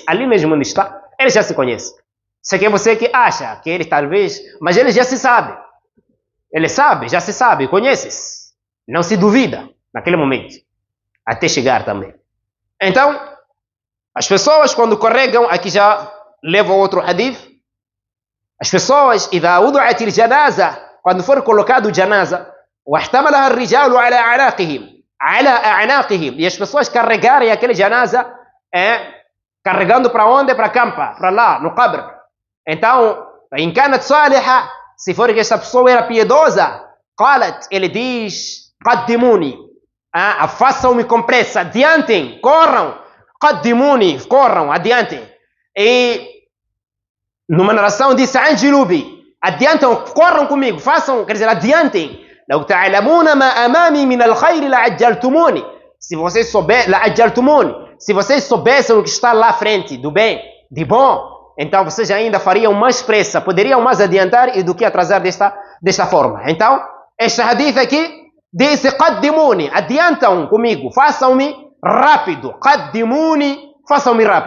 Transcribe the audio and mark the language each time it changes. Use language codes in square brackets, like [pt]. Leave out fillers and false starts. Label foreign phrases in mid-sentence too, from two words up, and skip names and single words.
[pt] Ali mesmo onde está, ele já se conhece. Só que é você que acha que ele talvez... Mas ele já se sabe. Ele sabe, já se sabe, conhece-se. Não se duvida naquele momento. Até chegar também. Então, as pessoas quando carregam... Aqui já levo outro hadith. As pessoas, [ar] إذا وضعت الجنازة, [pt] quando for colocado janaza, [ar] واحتملها الرجال على أعناقهم, على أعناقهم. [pt] E as pessoas carregarem aquele janaza, carregando para onde? Para campa, para lá, no qabr. Então, [ar] إن كانت صالحة, [pt] se for que essa pessoa era piedosa, qalat, ele diz, qaddimuni, façam-me com pressa, adiantem, corram, qaddimuni, corram, adiantem. E numa narração diz, anjilubi, adiantam, corram comigo, façam, quer dizer, adiantem. [ar] لو تعلمون ما أمامي من الخير لعجلتموني. [pt] Se vocês soubessem, لعجلتموني. Se vocês soubessem o que está lá à frente, do bem, de bom, então vocês ainda fariam mais pressa, poderiam mais adiantar do que atrasar desta forma. Então, este hadith aqui diz, qaddimuni, adiantam comigo, façam-me rápido, qaddimuni, façam-me rápido.